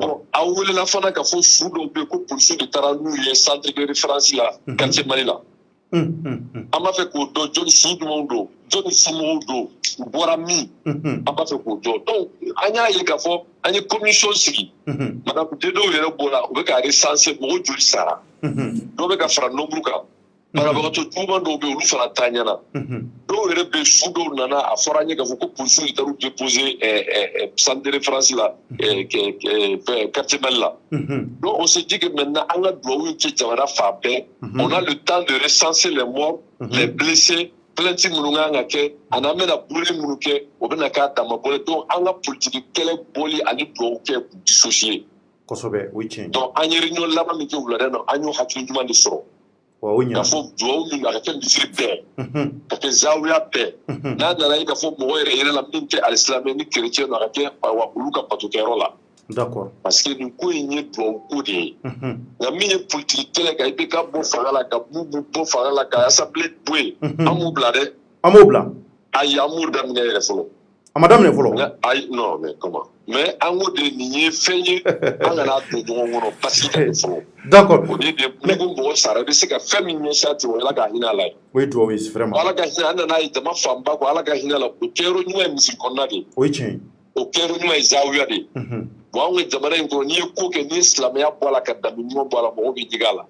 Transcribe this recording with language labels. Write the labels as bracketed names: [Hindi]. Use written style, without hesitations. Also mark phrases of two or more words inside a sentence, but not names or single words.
[Bambara] bon a welela fana ka fɔ su dɔw bɛ yen ko polisiw de taara n'u ye [French] centre de référence [Bambara] la quartier Mali la an b'a fɛ k'o dɔn jɔnni su jumɛnw don jɔnni somɔgɔw don u bɔra min an b'a fɛ k'o dɔn donc an y'a ye k'a fɔ an ye commission sigi madame Dedo yɛrɛ bɔra u bɛ ka recenser mɔgɔ joli sara dɔw bɛ ka fara nombre kan banabagatɔ juguman dɔw bɛ yen olu fana taa ɲɛna dɔw yɛrɛ bɛ su dɔw nana a fɔra an ye k'a fɔ ko polisiw de taara u déposer [French] centre de référence [Bambara] la quartier Mali la donc [French] on se dit que maintenant [Bambara] an ka dugawu kɛ jamana fan bɛɛ [French] on a le temps de recenser les morts les blessés plainte [Bambara] minnu kan ka kɛ ani an bɛna boli minnu kɛ o bɛna k'a dama bɔlen donc an ka politique kɛlɛ bɔli ani dugawu kɛ k'u dissocier kosɛbɛ o ye tiɲɛ donc an ye réunion laban min kɛ wulada na an y'o hakili ɲuman de sɔrɔ k'a fɔ dugawu min a ka kɛ misiri bɛɛ ka kɛ zawiya bɛɛ n'a nana ye k'a fɔ mɔgɔ yɛrɛ la min tɛ alisilamɛ ni kerecɛn a ka kɛ olu ka batokɛyɔrɔ la [French] d'accord parce que [Bambara] nin ko in ye dugawu ko de ye nka min ye politique kɛlɛ kan i bɛ ka bɔ fanga la ka bubu bɔ fanga la ka assemblée bɔ yen an m'u bila dɛ an m'o bila ayi an m'u daminɛ yɛrɛ fɔlɔ a ma daminɛ fɔlɔ ayi [French] non mais comment mais [Bambara] an ko de nin ye fɛn ye an kana don ɲɔgɔn kɔnɔ [French] parce que [Bambara] ka kɛ fɔlɔ [French] d'accord [Bambara] o de ni ko mɔgɔ sara i bɛ se ka fɛn min ɲɛsin a tɛ o ala ka hinɛ a la ye o ye dugawu ye vraiment ala ka hinɛ an nana ye jama fanba ko ala ka hinɛ a la o kɛyɔrɔ ɲuman ye misiri kɔnɔna de ye o ye tiɲɛ ye o kɛyɔrɔ ɲuman ye zawiya de ye bon anw ka jamana in kɔnɔ n'i ye ko kɛ n'i ye silamɛya bɔ a la ka danbe ɲuman bɔ a la mɔgɔw bɛ jigin a la